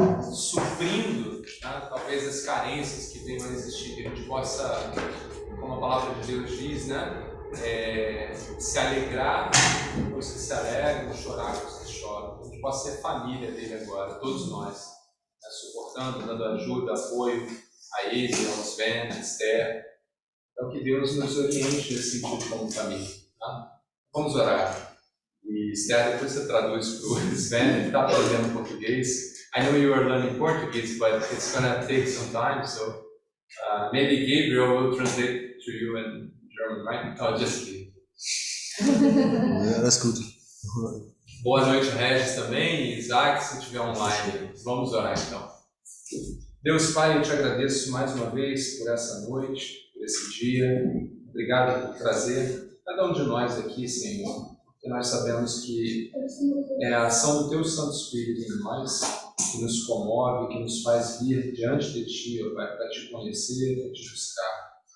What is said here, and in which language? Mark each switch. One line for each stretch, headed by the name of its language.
Portuguese: suprindo, né, talvez as carências que venham a existir, que a gente possa, como a palavra de Deus diz, né, se alegrar com os que se alegram, chorar com os que choram. A gente possa ser família dele agora, todos nós, né, suportando, dando ajuda, apoio a ele, ao Sven, a Esther. Então que Deus nos oriente nesse sentido como família. Tá? Vamos orar. E Esther, depois você traduz para o Sven, ele está aprendendo português.
English: I know you are learning Portuguese, but it's going to take some time, so maybe Gabriel will translate to you in German, right? Oh, just kidding. That's good.
Portuguese: Boa noite, Regis, também, e Isaac, se estiver online. Vamos orar então. Deus Pai, eu te agradeço mais uma vez por essa noite, por esse dia. Obrigado por trazer cada um de nós aqui, Senhor, porque nós sabemos que é a ação do Teu Santo Espírito em nós que nos comove, que nos faz vir diante de Ti, ó Pai, para Te conhecer, para Te buscar.